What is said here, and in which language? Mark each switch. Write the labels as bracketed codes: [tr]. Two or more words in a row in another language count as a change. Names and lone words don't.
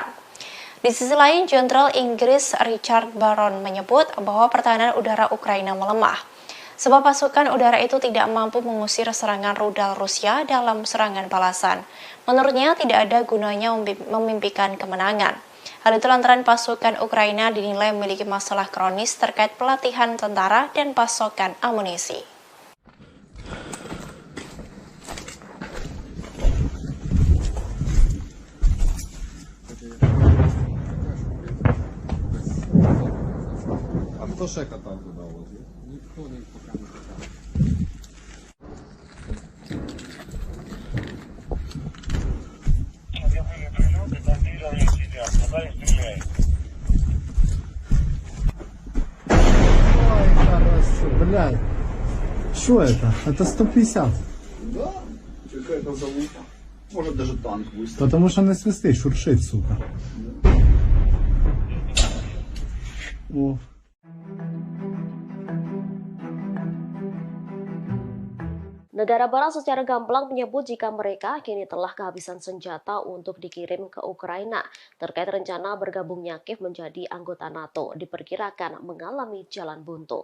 [id] Di sisi lain, Jenderal Inggris Richard Barron menyebut bahwa pertahanan udara Ukraina melemah, sebab pasukan udara itu tidak mampu mengusir serangan rudal Rusia dalam serangan balasan. Menurutnya, tidak ada gunanya memimpikan kemenangan. Hal itu lantaran pasukan Ukraina dinilai memiliki masalah kronis terkait pelatihan tentara dan pasokan amunisi. [uk] Хто ще катав туди возив? Ніхто не поки не катав. [ru] Где были прилеты, там пидоры сидят, туда и стреляют. Ой, хорошо, блядь. Что это? Это 150. Да, какая-то залупа. Может даже танк выставить. Потому что не свистит, шуршит, сука. О. [id] Negara Barat secara gamblang menyebut jika mereka kini telah kehabisan senjata untuk dikirim ke Ukraina. Terkait rencana bergabungnya Kiev menjadi anggota NATO, diperkirakan mengalami jalan buntu.